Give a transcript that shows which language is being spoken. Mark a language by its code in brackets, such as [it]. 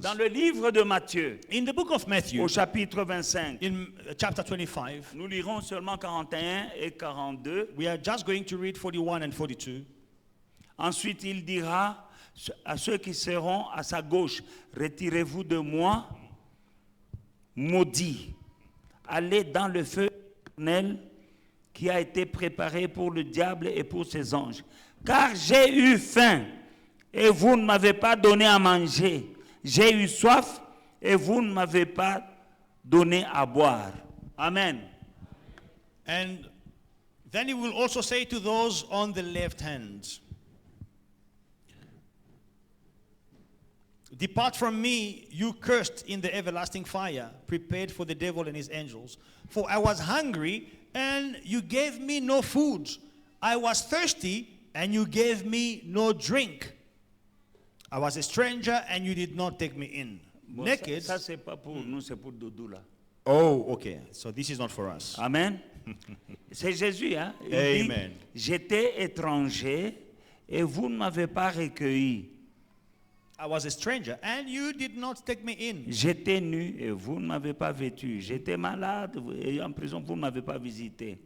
[fr] Dans le livre de Matthieu, [en] In the book of Matthew, [fr] au chapitre 25, [en] in chapter 25, [fr] nous lirons seulement 41 et 42. [en] we are just going to read 41 and 42. [fr] Ensuite, il dira à ceux qui seront à sa gauche, retirez-vous de moi, maudits, allez dans le feu éternel qui a été préparé pour le diable et pour ses anges. Car j'ai eu faim et vous ne m'avez pas donné à manger. J'ai eu soif et vous ne m'avez pas donné à boire. Amen. [en] And then he will also say to those on the left hand, depart from me, you cursed, in the everlasting fire, prepared for the devil and his angels. For I was hungry, and you gave me no food. I was thirsty, and you gave me no drink. I was a stranger, and you did not take me in. [fr] Bon, [en] Naked. [fr] ça c'est pas pour nous, c'est pour Doudou là. [en] Oh, okay. So this is not for us. [fr] Amen. C'est Jésus, hein? Il [en] Amen. [fr] dit, j'étais étranger et vous ne m'avez pas recueilli. [en] I was a stranger, and you did not take me in. [fr] J'étais nu et vous ne m'avez pas vêtu. J'étais malade et en prison, vous ne m'avez pas visité.